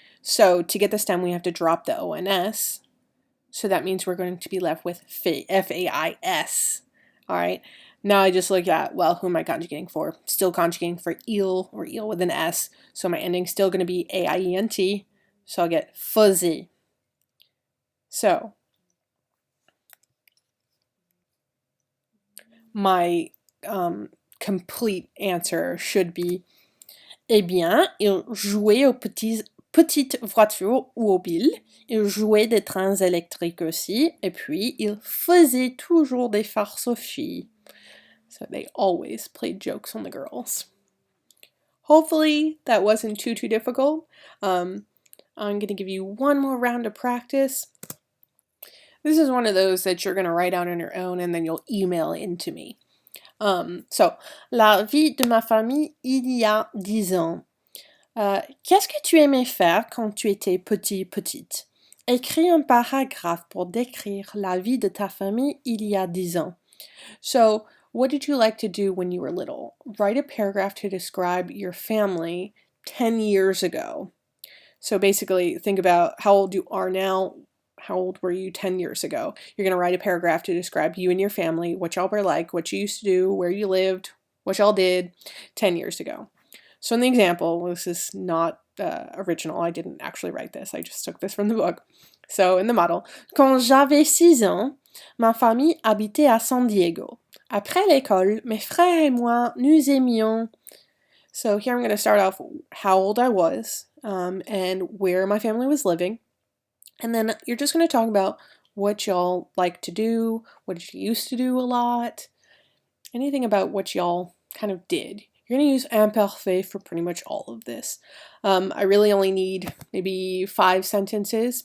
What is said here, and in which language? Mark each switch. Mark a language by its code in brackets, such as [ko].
[en] So to get the stem, we have to drop the ONS. So that means we're going to be left with F-A-I-S. All right. Now I just look at, well, who am I conjugating for? Still conjugating for il, or il with an S. So my ending's still going to be AIENT. So I'll get faisait. So my complete answer should be, [fr] eh bien, il jouait aux petites voitures ou aux billes. Il jouait des trains électriques aussi. Et puis, il faisait toujours des farces aux filles. [en] So they always played jokes on the girls. Hopefully that wasn't too difficult. I'm going to give you one more round of practice. This is one of those that you're going to write out on your own and then you'll email in to me. [fr] So, la vie de ma famille il y a 10 ans. Qu'est-ce que tu aimais faire quand tu étais petite? Écris un paragraphe pour décrire la vie de ta famille il y a 10 ans. [en] So, what did you like to do when you were little? Write a paragraph to describe your family 10 years ago. So basically, think about how old you are now, how old were you 10 years ago? You're going to write a paragraph to describe you and your family, what y'all were like, what you used to do, where you lived, what y'all did 10 years ago. So in the example, this is not original. I didn't actually write this. I just took this from the book. So in the model, [fr] quand j'avais 6 ans, ma famille habitait à San Diego. Après l'école, mes frères et moi, nous aimions. [en] So here I'm going to start off how old I was and where my family was living. And then you're just going to talk about what y'all like to do, what you used to do a lot, anything about what y'all kind of did. You're going to use imparfait for pretty much all of this. I really only need maybe 5 sentences.